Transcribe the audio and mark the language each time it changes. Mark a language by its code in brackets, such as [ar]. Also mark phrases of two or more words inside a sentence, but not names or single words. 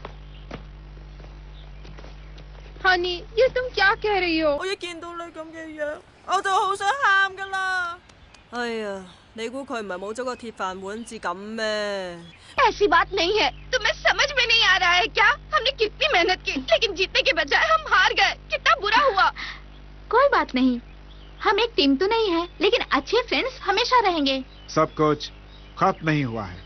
[hi] हनी, ये तुम क्या कह रही हो? [yue] 我一見到你咁嘅樣，我就好想喊㗎啦！哎呀，你估佢唔係冇咗個鐵飯碗至咁咩？ [hi] ऐसी बात नहीं है। तुम्हें समझ में नहीं आ रहा है क्या? हमने कितनी मेहनत की, लेकिन जीतने के बजाय हम हार गए। कितना बुरा हुआ। कोई बात नहीं, हम एक टीम तो नहीं है, लेकिन अच्छे फ्रेंड्स हमेशा रहेंगे। सब कुछ खत्म नहीं हुआ है।